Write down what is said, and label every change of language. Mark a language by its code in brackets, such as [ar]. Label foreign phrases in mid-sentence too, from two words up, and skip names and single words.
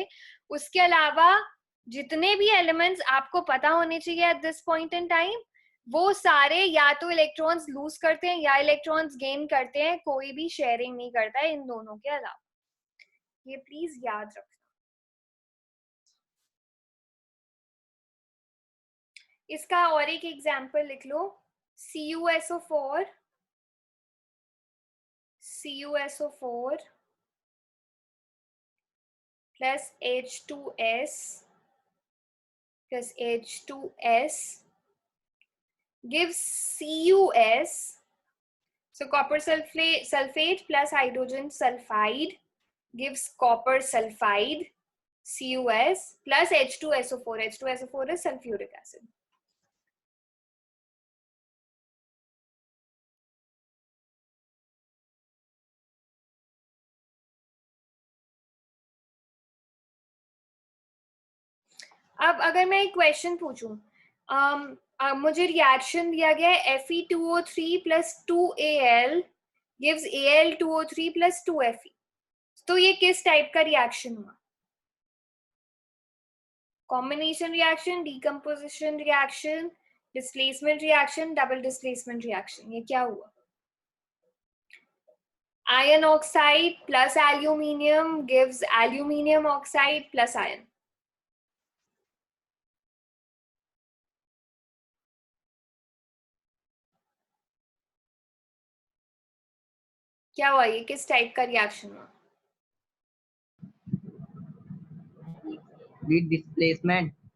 [hi] उसके अलावा जितने भी एलिमेंट्स आपको पता होने चाहिए [en] at this point in time, [hi] वो सारे या तो [en] electrons lose [hi] करते हैं या [en] electrons gain [hi] करते हैं, कोई भी शेयरिंग नहीं करता है इन दोनों के अलावा। ये प्लीज याद रखना। इसका और एक एग्जाम्पल लिख लो, [en] CuSO4 plus H2S plus H2S gives CuS. So copper sulfate plus hydrogen sulfide gives copper sulfide, CuS, plus H2SO4. H2SO4 is sulfuric acid. [hi] अब अगर मैं एक क्वेश्चन पूछूं, मुझे रिएक्शन दिया गया है [en] Fe2O3 plus 2Al gives Al2O3 plus 2Fe. [hi] तो ये किस टाइप का रिएक्शन हुआ? [en] combination reaction, decomposition reaction, displacement reaction, double displacement reaction, [hi] ये क्या हुआ? [en] Iron oxide plus aluminium gives aluminium oxide plus iron. [hi] क्या हुआ? ये किस टाइप का रिएक्शन हुआ? डिस्प्लेसमेंट।